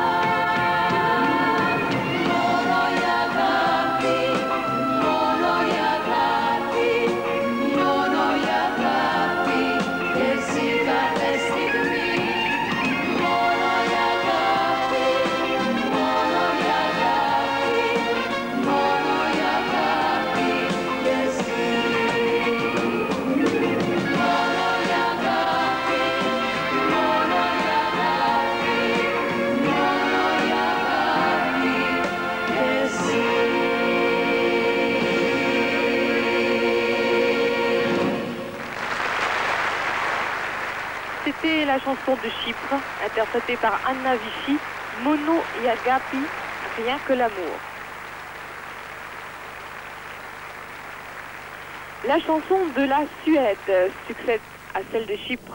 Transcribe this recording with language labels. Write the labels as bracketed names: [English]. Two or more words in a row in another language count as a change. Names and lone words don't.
[Greek] Μόνο η αγάπη, μόνο η αγάπη, μόνο η αγάπη, και εσύ κάθε στιγμή, μόνο η αγάπη, μόνο η αγάπη, μόνο η αγάπη, και εσύ, μόνο η αγάπη, μόνο η αγάπη, μόνο η αγάπη, και εσύ. [French] C'était la chanson de Chypre, interprétée par Anna Vichy, Mono y Agapi, rien que l'amour. La chanson de la Suède succède à celle de Chypre.